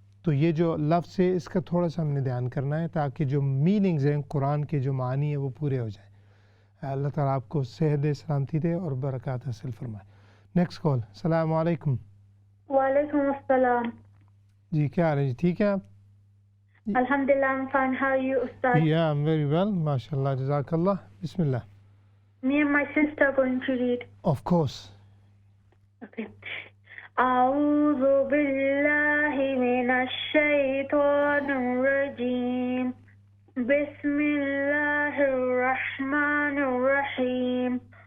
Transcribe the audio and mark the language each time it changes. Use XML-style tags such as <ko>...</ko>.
<ur>تو یہ جو لفظ ہے اس کا تھوڑا سا ہم نے دھیان کرنا ہے تاکہ جو میننگز ہیں قرآن کے جو معنی ہیں وہ پورے ہو جائیں. اللہ تعالیٰ آپ کو صحت دے, سلامتی دے اور برکات حاصل فرمائے. Next call. السلام علیکم. وعلیکم السلام. جی کیا حال ہے جی, ٹھیک ہے آپ؟</ur> <en>الحمدللہ, I'm fine. How are you, Ustad? Yeah, I'm very well. MashaAllah, Jazakallah. Bismillah. Me and my sister are going to read. Of course. Okay.</en> <ar>أعوذ بالله من الشيطان الرجيم. بسم الله الرحمن الرحيم.</ar>